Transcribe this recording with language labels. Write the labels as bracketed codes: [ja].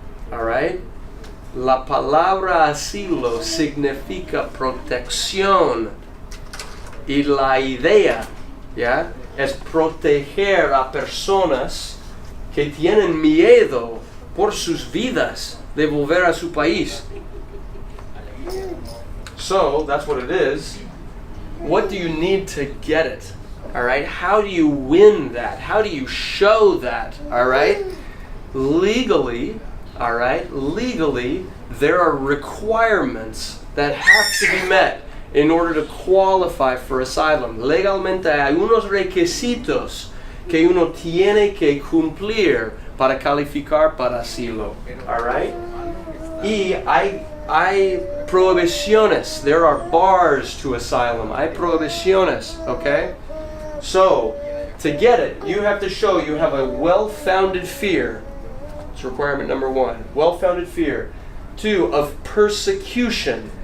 [en] All right? [es] La palabra asilo significa protección. Y la idea, ¿ya?, es proteger a personas que tienen miedo por sus vidas de volver a su país. [en] So, that's what it is. What do you need to get it? All right? How do you win that? How do you show that? All right? Legally, all right? Legally, there are requirements that have to be met in order to qualify for asylum. [es] Legalmente hay unos requisitos que uno tiene que cumplir para calificar para asilo. [en] All right? [es] Y hay prohibiciones. [en] There are bars to asylum. [es] Hay prohibiciones, [en] okay? So, to get it, you have to show you have a well-founded fear. It's requirement number 1. Well-founded fear. 2, of persecution.